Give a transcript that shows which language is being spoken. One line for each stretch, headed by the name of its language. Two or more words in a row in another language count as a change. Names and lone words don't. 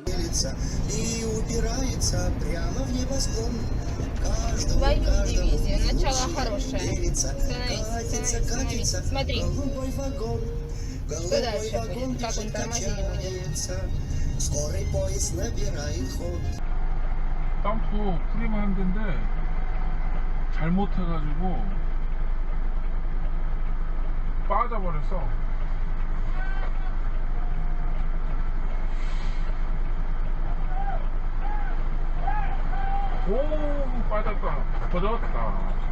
Russian: И убирается прямо в небосклон. Твою дивизию. Начало хорошее. Становись. Смотри. Что дальше будет? Как он тормозить будет? Скорый поезд набирает ход.
Korean: 땅도 프리만 한 데인데 잘못해가지고 빠져버렸어. 오, 빠졌다. 터졌다.